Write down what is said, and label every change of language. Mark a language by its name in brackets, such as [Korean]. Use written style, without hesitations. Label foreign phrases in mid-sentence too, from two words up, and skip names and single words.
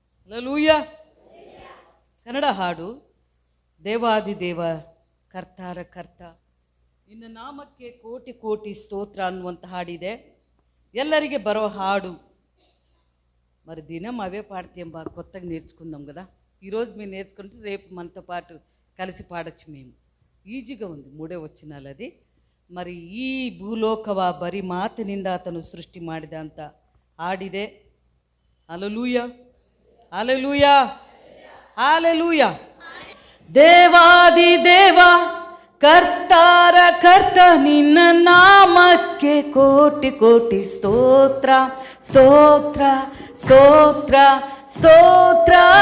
[Kannada] ಹಲ್ಲೆಲೂಯಾ. ಕನ್ನಡ ಹಾಡು. ದೇವಾದಿದೇವ ಕರ್ತಾರ ಕರ್ತ ನಿನ್ನ ನಾಮಕ್ಕೆ ಕೋಟಿ ಕೋಟಿ ಸ್ತೋತ್ರ ಅನ್ನುವಂಥ ಹಾಡಿದೆ. ಎಲ್ಲರಿಗೆ ಬರೋ ಹಾಡು. [Telugu] మరి దినం అవే పాడితే బాగా కొత్తగా నేర్చుకుందాం కదా. ఈరోజు మీరు నేర్చుకుంటే రేపు మనతో పాటు కలిసి పాడొచ్చు. మేము ఈజీగా ఉంది. 3వ వచనాలు అది. [Kannada] మరి ಈ ಭೂಲೋಕವ ಬರಿ ಮಾತಿನಿಂದ ಆತನು ಸೃಷ್ಟಿ ಮಾಡಿದಂತ ಹಾಡಿದೆ. ಹಲ್ಲೆಲೂಯಾ, ಹಲ್ಲೆಲೂಯಾ, ಹಲ್ಲೆಲೂಯಾ. ದೇವಾದಿ ದೇವ ಕರ್ತಾರ ಕರ್ತ ನಿನ್ನ ನಾಮಕ್ಕೆ ಕೋಟಿ ಕೋಟಿ ಸ್ತೋತ್ರ ಸ್ತೋತ್ರ ಸ್ತೋತ್ರ ಸ್ತೋತ್ರ.